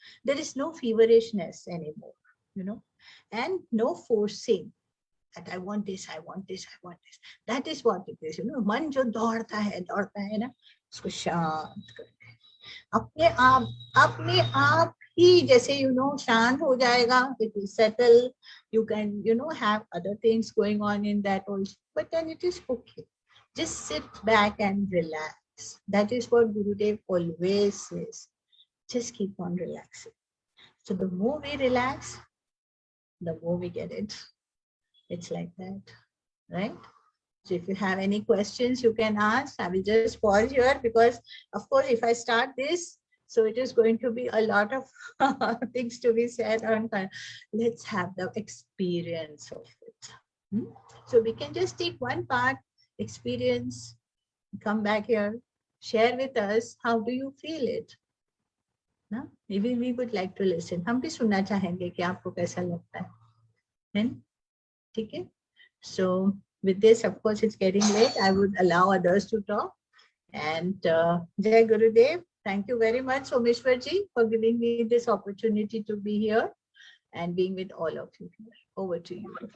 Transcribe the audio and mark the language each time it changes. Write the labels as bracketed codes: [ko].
[en] There is no feverishness anymore, and no forcing that I want this, I want this, I want this. That is what it is, [hi] मन जो दौड़ता है ना, उसको शांत करते हैं अपने आप ही, जैसे शांत हो जाएगा, [en] it will settle. You can have other things going on in that also, but then it is okay. Just sit back and relax. That is what Gurudev always says. Just keep on relaxing. So the more we relax, the more we get it. It's like that, right? So if you have any questions, you can ask. I will just pause here because, of course, if I start this, so it is going to be a lot of things to be said on. Let's have the experience of it. So we can just take one part, experience, come back here, share with us, how do you feel it? ना? Maybe we would like to listen. [hi] हम भी सुनना चाहेंगे कि आपको कैसा लगता है? ठीक है? [en] So with this, of course, it's getting late. I would allow others to talk. And Jai Gurudev, thank you very much, Someshwar ji, for giving me this opportunity to be here and being with all of you here. Over to you.